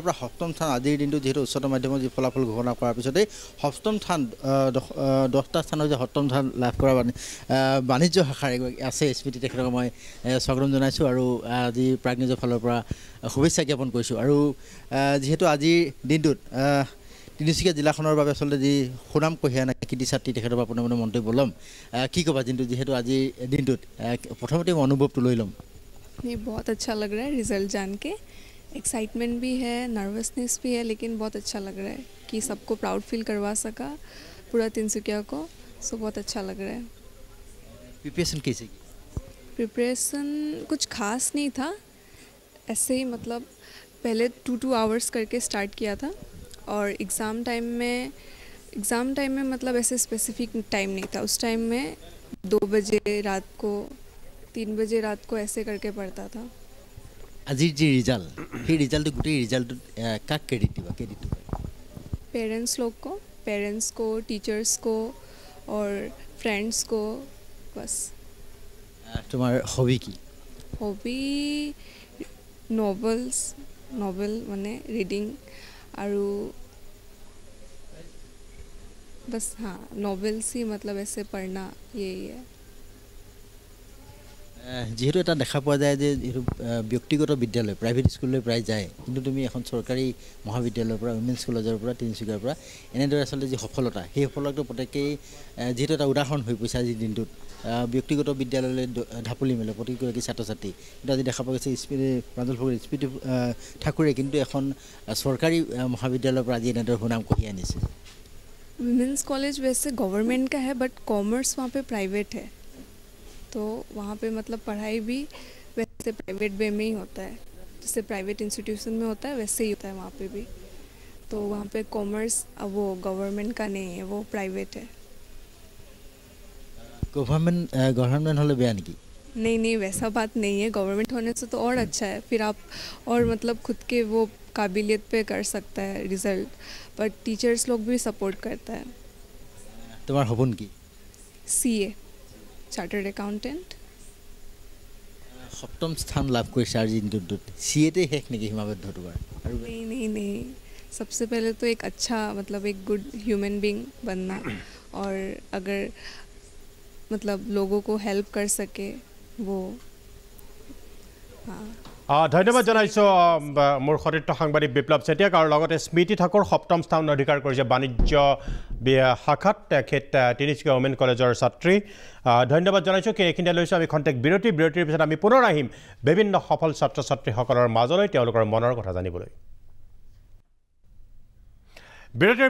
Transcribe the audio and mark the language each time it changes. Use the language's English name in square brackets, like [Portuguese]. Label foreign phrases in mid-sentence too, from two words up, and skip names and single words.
[Assamese] পৰা সপ্তম স্থান আজিৰ দিনটো যিহেতু উচ্চতৰ মাধ্যমৰ যি ফলাফল ঘোষণা কৰাৰ পিছতেই সপ্তম স্থান 10টা স্থানৰ যে সপ্তম স্থান লাভ কৰা বাণিজ্য শাখাৰ আছে স্মৃতি তেখেতক মই স্বাগতম জনাইছোঁ আৰু আজি প্ৰাগ নিউজৰ ফালৰ পৰা শুভেচ্ছা জ্ঞাপন কৰিছোঁ আৰু যিহেতু আজিৰ দিনটোত তিনিচুকীয়া জিলাখনৰ বাবে আচলতে যি সুনাম কঢ়িয়াই আনা কৃতি ছাত্ৰী তেখেতৰ পৰা পোনে পোনে মন্তব্য ল'ম কি ক'বা যিহেতু আজিৰ দিনটোত প্ৰথমতে মই অনুভৱটো লৈ ল'ম [Hindi] ये बहुत अच्छा लग रहा है रिज़ल्ट जान के एक्साइटमेंट भी है नर्वसनेस भी है लेकिन बहुत अच्छा लग रहा है कि सबको [English] proud feel [Hindi] करवा सका पूरा तिनसुकिया को सो बहुत अच्छा लग रहा है प्रिपरेशन कैसे की प्रिपरेशन कुछ खास नहीं था ऐसे ही मतलब पहले 2 आवर्स करके स्टार्ट किया था और [English] exam time [Hindi] में मतलब ऐसे [English] specific time [Hindi] नहीं था उस टाइम में 2 बजे रात को 3 बजे रात को ऐसे करके पढ़ता था [Assamese] আজিৰ যি ৰিজাল্ট সেই ৰিজাল্টটো গোটেই ৰিজাল্টটো কাক ক্ৰেডিট দিবা [Hindi] पेरेंट्स को टीचर्स को और फ्रेंड्स को बस [Assamese] তোমাৰ হবি কি [English] hobby novel [Hindi] माने रीडिंग আৰু बस हाँ नॉवेल्स ही मतलब ऐसे पढ़ना यही है [Assamese] যেহেতু এটা দেখা পোৱা যায় যে যিহেতু ব্যক্তিগত বিদ্যালয় [English] private school [Assamese] প্ৰায় যায় কিন্তু তুমি এখন চৰকাৰী মহাবিদ্যালয়ৰ পৰা [English] women's college [Assamese] পৰা তিনিচুকীয়াৰ পৰা এনেদৰে আচলতে যি সফলতা সেই সফলতাটো প্ৰত্যেকেই যিহেতু এটা উদাহৰণ হৈ পৰিছে আজিৰ দিনটোত ব্যক্তিগত বিদ্যালয়লৈ ঢাপলি মেলে প্ৰতিগৰাকী ছাত্ৰ ছাত্ৰী কিন্তু আজি দেখা পোৱা গৈছে প্ৰাঞ্জল ফুকন স্মৃতি ঠাকুৰে কিন্তু এখন চৰকাৰী মহাবিদ্যালয়ৰ পৰা আজি এনেদৰে সুনাম কঢ়িয়াই আনিছে [English] women's college [Hindi] वैसे गवर्नमेंट का है बट कॉमर्स वहाँ पे प्राइवेट है तो वहाँ पे मतलब पढ़ाई भी वैसे [English] private way [Hindi] में ही होता है जैसे [English] private institution [Hindi] में होता है वैसे ही होता है वहाँ पे भी तो वहाँ पे कॉमर्स अब वो गवर्नमेंट का नहीं है वो प्राइवेट है [Assamese] গৱৰ্ণমেণ্ট হ'লে বেয়া নেকি [Hindi] नहीं वैसा बात नहीं है गवर्नमेंट होने से तो और अच्छा है फिर आप और मतलब खुद के वो काबिलियत पे कर सकता है रिजल्ट बट टीचर्स लोग भी सपोर्ट करता है [Assamese] তোমাৰ সপোন কি [English] CA chartered accountant [Assamese] সপ্তম স্থান লাভ কৰিছে আজি দিনটোত CA শেষ নেকি হিমাবদ্ধ তোমাৰ [Hindi] नहीं सबसे पहले तो एक अच्छा मतलब एक [English] good human being [Hindi] बनना और अगर मतलब लोगों को हेल्प कर सके वो हाँ [Assamese] ধন্যবাদ জনাইছোঁ মোৰ সতীৰ্থ সাংবাদিক বিপ্লৱ চেতিয়াক আৰু লগতে স্মৃতি ঠাকুৰ সপ্তম স্থান অধিকাৰ কৰিছে বাণিজ্য শাখাত তেখেত তিনিচুকীয়া ওমেন কলেজৰ ছাত্ৰী ধন্যবাদ জনাইছোঁ এইখিনিতে লৈছোঁ আমি খন্তেক বিৰতিৰ পিছত আমি পুনৰ আহিম বিভিন্ন সফল ছাত্ৰ ছাত্ৰীসকলৰ মাজলৈ তেওঁলোকৰ মনৰ কথা জানিবলৈ বিৰতিৰ